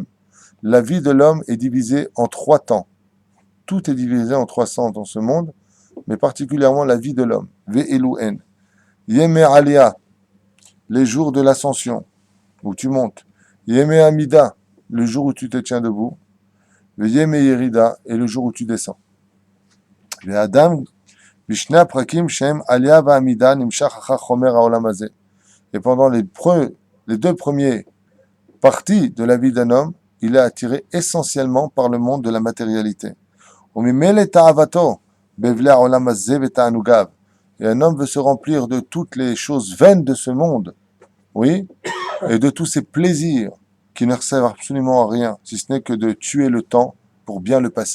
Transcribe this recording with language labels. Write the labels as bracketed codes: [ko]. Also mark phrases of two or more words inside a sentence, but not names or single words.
[fr] La vie de l'homme est divisée en 3 temps. Tout est divisé en 3 temps dans ce monde, mais particulièrement la vie de l'homme. [he] ואלו הן. ימי עלייה, [fr] les jours de l'ascension, où tu montes. [he] ימי עמידה, [fr] le jour où tu te tiens debout. [he] ימי ירידה, [fr] et le jour où tu descends. [he] אדם בשני פרקים שהם עלייה ועמידה נמשך אחר חומר העולם הזה. [fr] Et pendant les 2 premiers parties de la vie d'un homme, il est attiré essentiellement par le monde de la matérialité. Et un homme veut se remplir de toutes les choses vaines de ce monde, oui, et de tous ces plaisirs qui ne servent absolument à rien, si ce n'est que de tuer le temps pour bien le passer.